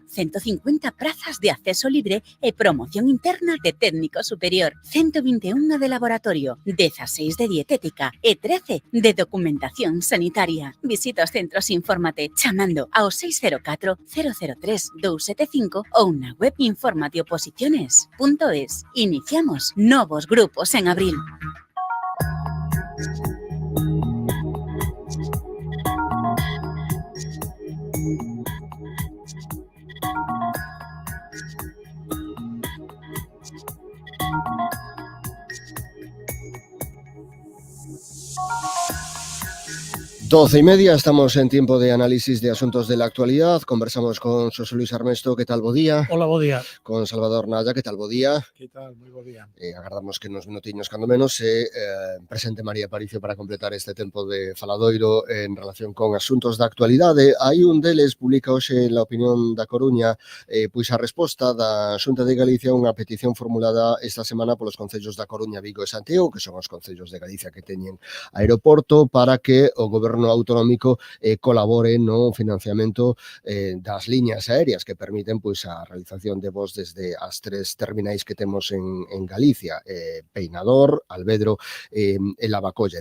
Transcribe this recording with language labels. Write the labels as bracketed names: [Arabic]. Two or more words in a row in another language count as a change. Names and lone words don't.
[Galician] 150 prazas de acceso libre e promoción interna de técnico superior. 121 de laboratorio, 16 de dietética e 13 de documentación sanitaria. Visita os centros Infórmate chamando ao 604 003 275 ou na web informateoposiciones.es. Iniciamos novos grupos en abril. [Spanish] Doce y media, estamos en tiempo de análisis de asuntos de la actualidad. Conversamos con José Luis Armesto, ¿qué tal, [Galician] bo día? Hola, bo día. [Spanish] Con Salvador Naya, ¿qué tal, [Galician] bo día? [Spanish] ¿Qué tal? Muy [Galician] bo día. Agardamos que nos minutiños, cando menos, presente María Aparicio para completar este tempo de faladoiro en relación con asuntos da actualidade. Hai un deles, publica hoxe en La Opinión da Coruña, pois a resposta da Xunta de Galicia a unha petición formulada esta semana polos concellos da Coruña, Vigo e Santiago, que son os concellos de Galicia que teñen aeroporto, para que o Goberno autonómico colabore no financiamento das liñas aéreas que permiten pois a realización de voos desde as tres terminais que temos en Galicia, Peinador, Alvedro e Lavacolla.